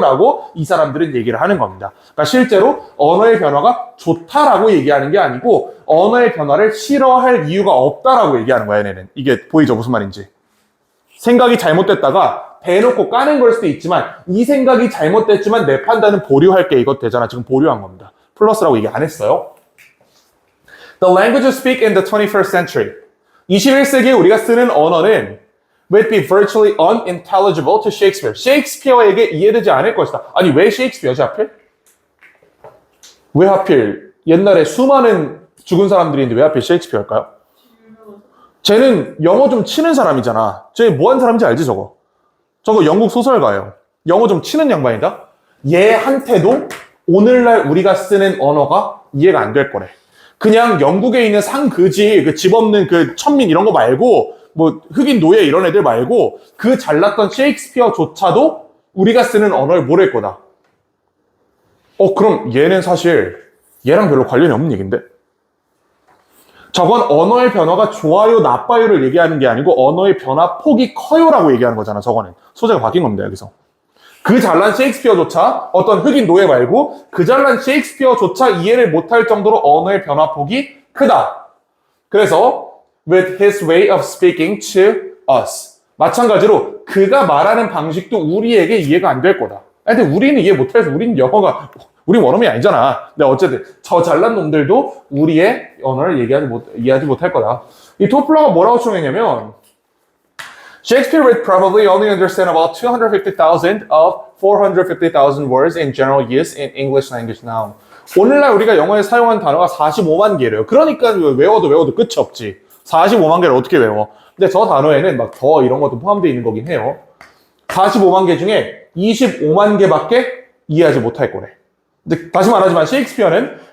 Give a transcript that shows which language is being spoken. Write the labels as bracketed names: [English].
[Korean] 라고 이 사람들은 얘기를 하는 겁니다. 그러니까 실제로 언어의 변화가 좋다라고 얘기하는 게 아니고 언어의 변화를 싫어할 이유가 없다라고 얘기하는 거야, 얘네는. 이게 보이죠? 무슨 말인지. 생각이 잘못됐다가 대놓고 까는 걸 수도 있지만 이 생각이 잘못됐지만 내 판단은 보류할게 이것 되잖아. 지금 보류한 겁니다. 플러스라고 얘기 안 했어요. [English] The language speak in the 21st century. [Korean] 21세기에 우리가 쓰는 언어는 [English] would be virtually unintelligible to Shakespeare. [Korean] 셰익스피어에게 이해되지 않을 것이다. 아니 왜 셰익스피어지 하필? 왜 하필 옛날에 수많은 죽은 사람들이 있는데 왜 하필 셰익스피어일까요? 쟤는 영어 좀 치는 사람이잖아. 쟤 뭐하는 사람인지 알지 저거? 저거 영국 소설가예요. 영어 좀 치는 양반이다? 얘한테도 오늘날 우리가 쓰는 언어가 이해가 안 될 거래. 그냥 영국에 있는 상그지, 그 집 없는 그 천민 이런 거 말고 뭐 흑인 노예 이런 애들 말고 그 잘났던 셰익스피어조차도 우리가 쓰는 언어를 모를 거다. 그럼 얘는 사실 얘랑 별로 관련이 없는 얘기인데? 저건 언어의 변화가 좋아요, 나빠요를 얘기하는 게 아니고 언어의 변화 폭이 커요라고 얘기하는 거잖아. 저거는 소재가 바뀐 겁니다. 여기서. 그 잘난 셰익스피어조차 어떤 흑인 노예 말고 그 잘난 셰익스피어조차 이해를 못할 정도로 언어의 변화 폭이 크다. 그래서 [English] with his way of speaking to us. [Korean] 마찬가지로 그가 말하는 방식도 우리에게 이해가 안 될 거다. 근데 우리는 이해 못해서 우리는 영어가 우리 원어민이 아니잖아. 근데 어쨌든 저 잘난 놈들도 우리의 언어를 이해하지 못할 거다. 이 토플러가 뭐라고 총했냐면 [English] Shakespeare would probably only understand about 250,000 of 450,000 words in general use in English language now. [Korean] 오늘날 우리가 영어에 사용한 단어가 45만 개래요. 그러니까 외워도 끝이 없지. 45만 개를 어떻게 외워? 근데 저 단어에는 막 더 이런 것도 포함되어 있는 거긴 해요. 45만 개 중에 25만 개밖에 이해하지 못할 거래. 근데 다시 말하지만 셰익스피어는